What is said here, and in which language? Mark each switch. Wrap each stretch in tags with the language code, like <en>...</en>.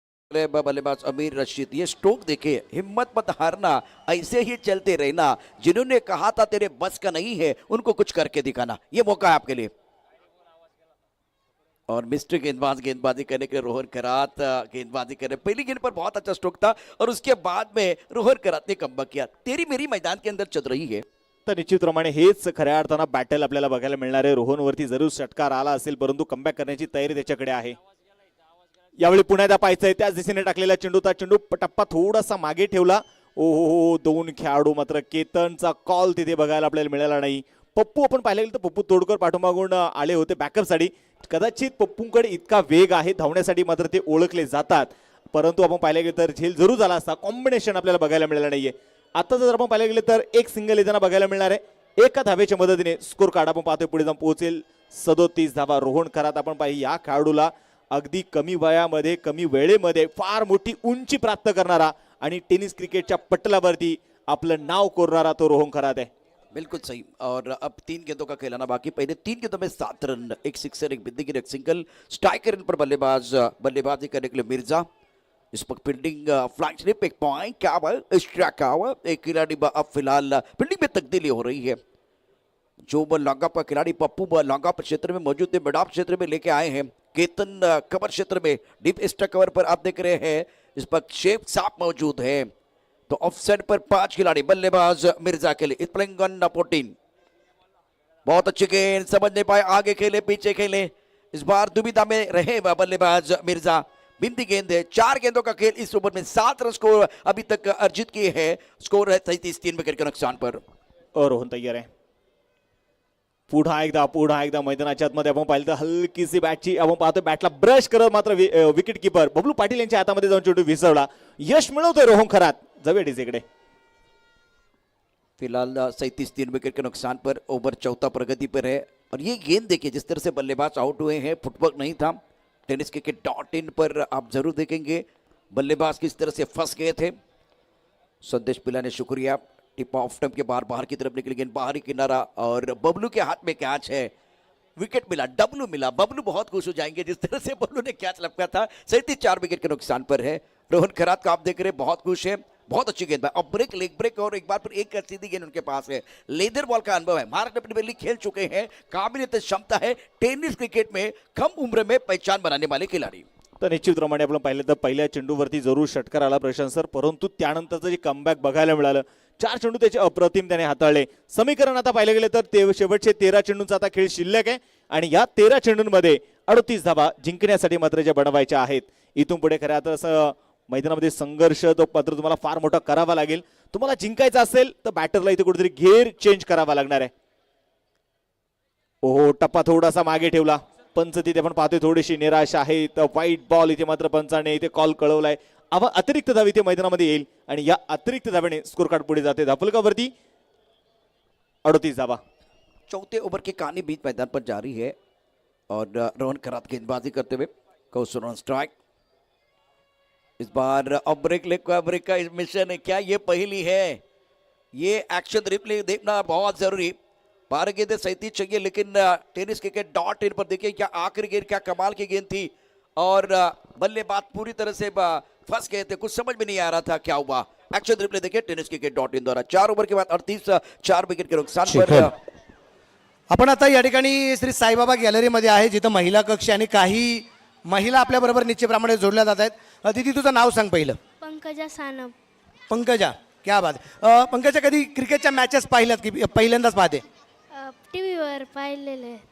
<hi>बल्लेबाज अमीर रशीद, ये स्ट्रोक देखिए, हिम्मत मत हारना, ऐसे ही चलते रहना, जिन्होंने कहा था तेरे बस का नहीं है उनको कुछ करके दिखाना, ये मौका है आपके लिए। और मिस्टर गेंदबाजी करने के लिए रोहन करात गेंदबाजी कर रहे। पहली गेंद पर बहुत अच्छा स्ट्रोक था और उसके बाद में रोहन करात ने कमबैक किया। तेरी मेरी मैदान के अंदर चल रही है।</hi> <mr>तर निश्चितप्रमाणे हेच खऱ्या अर्थानं बॅटल आपल्याला बघायला मिळणार आहे. रोहनवरती जरूर षटकार आला असेल, परंतु कमबॅक करण्याची तयारी त्याच्याकडे आहे. यावेळी पुन्हा पाहायचंय त्याच दिशेने टाकलेला चेंडू, त्या चेंडू टप्पा थोडासा मागे ठेवला. ओ हो, दोन खेळाडू मात्र केतनचा कॉल तिथे बघायला आपल्याला मिळाला नाही. पप्पू आपण पाहिलं गेलं तर पप्पू तोडकर पाठोमागून आले होते बॅकअपसाठी. कदाचित पप्पूंकडे इतका वेग आहे धावण्यासाठी, मात्र ते ओळखले जातात. परंतु आपण पाहिलं गेलं तर झेल जरूर झाला असता. कॉम्बिनेशन आपल्याला बघायला मिळालं नाहीये. आता जर आपण पाहिलं गेलं तर एक सिंगल येताना बघायला मिळणार आहे. एका धावेच्या मदतीने स्कोर कार्ड आपण पाहतोय पुढे जाऊन पोहोचेल 37 धावा. रोहन खरात आपण पाहिजे या खेळाडूला अगदी कमी वयामध्ये कमी वेळेमध्ये फार मोठी उंची प्राप्त करणारा आणि टेनिस क्रिकेटच्या पटलावरती आपलं नाव कोरणारा तो रोहन खरात आहे.</mr> <hi>बिल्कुल सही। और अब 3 गेंदों का खिलाना बाकी। पहले 3 गेंदों में 7 रन, एक सिक्सर, एक बिंदी गिर, एक सिंगल। स्ट्राइकर इन पर बल्लेबाजी करने के लिए मिर्जा। इस पर फील्डिंग फ्लैग स्लिप, एक पॉइंट क्या एक खिलाड़ी अब फिलहाल फील्डिंग में तब्दीली हो रही है। जो बॉल लॉन्ग ऑफ का खिलाड़ी पप्पू बॉल लॉन्ग ऑफ क्षेत्र में मौजूद है, मिड ऑफ क्षेत्र में लेके आए हैं। केतन कवर क्षेत्र में डीप एक्स्ट्रा कवर पर आप देख रहे हैं इस पर शेख साफ मौजूद है। तो ऑफसाइड पर 5 खिलाड़ी, बल्लेबाज मिर्जा के लिए प्लेइंग ऑन 14। बहुत अच्छी गेंद, समझ नहीं पाए, आगे खेले पीछे खेले, इस बार दुविधा में रहे बल्लेबाज मिर्जा। बिंदी गेंद है, 4 गेंदों का खेल, इस ओवर में 7 रन स्कोर अभी तक अर्जित किए हैं। स्कोर है 33, 3 विकेट के नुकसान पर।</hi> <mr>और रोहन तयार आहे. पुन्हा एकदा मैदानाच्या आतमध्ये आपण पाहिलं तर हलकीशी बॅटची आपण पाहतो, बॅटला ब्रश करत मात्र विकेट किपर बबलू पाटील यांच्या हातामध्ये जाऊन चेंडू विसरला. यश मिळवतोय रोहन खरात. जाऊया डीजेकडे.</mr> <hi>फिलहाल 37, 3 विकेट के नुकसान पर। ओवर चौथा प्रगति पर है। और ये गेंद देखिए जिस तरह से बल्लेबाज आउट हुए हैं, फुटवर्क नहीं था। टेनिस cricket.in पर आप जरूर देखेंगे बल्लेबाज किस तरह से फंस गए थे। संदेश पिला ने शुक्रिया। टिप ऑफ स्टंप के बाहर की तरफ निकली गेंद, बाहरी किनारा, और बबलू के हाथ में कैच है। विकेट मिला, डब्लू मिला। बबलू बहुत खुश हो जाएंगे जिस तरह से बबलू ने कैच लपका था। 37, 4 विकेट के नुकसान पर है। रोहन खरात का आप देख रहे हैं, बहुत खुश है। बहुत अच्छी गेंद, और ब्रेक, लेग ब्रेक, और एक बार फिर एक सीधी गेंद उनके पास है। लेदर बॉल का अनुभव है, महाराष्ट्र प्रीमियर लीग खेल चुके हैं, काबिलियत क्षमता है। टेनिस क्रिकेट में कम उम्र में पहचान बनाने वाले खिलाड़ी। तर निश्चितप्रमाणे आपण पाहिलं तर पहिल्या चेंडूवरती जरूर षटकार आला प्रशांत सर, परंतु त्यानंतरचं जे कमबॅक बघायला मिळालं, 4 चेंडू त्याचे अप्रतिम त्याने हाताळले. समीकरण आता पाहिलं गेलं तर ते शेवटचे 13 चेंडूंचा आता खेळ शिल्लक आहे आणि या 13 चेंडूंमध्ये 38 धावा जिंकण्यासाठी मात्र ज्या बनवायच्या आहेत. इथून पुढे खऱ्या तर असं मैदानामध्ये संघर्ष तो मात्र तुम्हाला फार मोठा करावा लागेल. तुम्हाला जिंकायचं असेल तर बॅटरला इथे कुठेतरी घेर चेंज करावा लागणार आहे. ओहो, टप्पा थोडासा मागे ठेवला. पंच तिथे आपण पाहतोय थोडीशी निराश आहे. तर व्हाईट बॉल इथे मात्र पंचाने इथे कॉल कळवलाय. अतिरिक्त धाव इथे मैदानामध्ये येईल आणि या अतिरिक्त धावेने स्कोर कार्ड पुढे जाते धापलकावरती 38 धावा. चौथे ओवर की कहानी बीच मैदान पर जारी है और रोहन खरात गेंदबाजी करते हुए कौशल ऑन स्ट्राइक। इस बार अब ब्रेक का मिशन है क्या? ये पहली है, ये एक्शन रिप्ले देखना बहुत जरूरी। 12 गेंदें 37 चाहिए, लेकिन टेनिस cricket.in पर देखिए क्या आखिरी गेंद, क्या कमाल की गेंद थी। और बल्लेबाज पूरी तरह से फंस गए थे, कुछ समझ में नहीं आ रहा था क्या हुआ। एक्शन रिप्ले देखिए टेनिस cricket.in द्वारा। 4 ओवर के बाद 38, 4 विकेट के नुकसान पर।</hi> <mr>आपण आता या ठिकाणी श्री साईबाबा गॅलरीमध्ये आहे, जिथं महिला कक्ष आणि काही महिला आपल्या बरोबर निश्चितप्रमाणे जोडल्या जात आहेत. दीदी तुझं नाव सांग पहिलं. पंकजा सानप.</mr> <hi>पंकजा, क्या बात.</hi> <mr>पंकजा, कधी क्रिकेटच्या मॅचेस पाहिल्यात की पहिल्यांदाच पाहते? टीव्हीवर पाहिलेले.</mr>